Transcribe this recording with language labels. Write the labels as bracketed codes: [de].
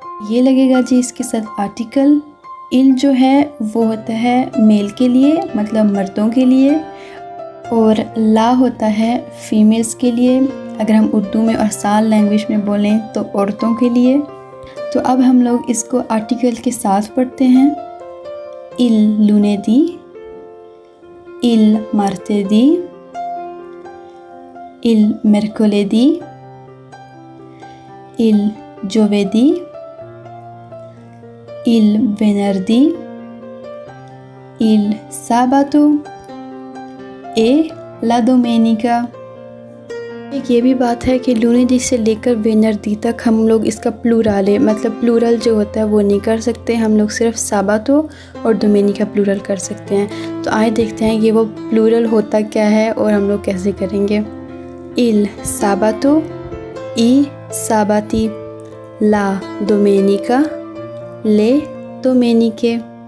[hi] ये लगेगा जी इसके साथ आर्टिकल। इल जो है वो होता है मेल के लिए मतलब मर्दों के लिए, और ला होता है फीमेल्स के लिए, अगर हम उर्दू में और साल लैंग्वेज में बोलें तो औरतों के लिए। तो अब हम लोग इसको आर्टिकल के साथ पढ़ते हैं। [it] il lunedì, il martedì, il mercoledì, il giovedì, il venerdì, il sabato e la domenica। [hi] एक ये भी बात है कि लूनेदी से लेकर वेनरदी तक हम लोग इसका प्लूरल है, मतलब प्लूरल जो होता है वो नहीं कर सकते, हम लोग सिर्फ साबातो और डोमेनिका प्लूरल कर सकते हैं। तो आइए देखते हैं कि वो प्लूरल होता क्या है और हम लोग कैसे करेंगे। [it] il sabato, i sabati, la domenica, le domeniche।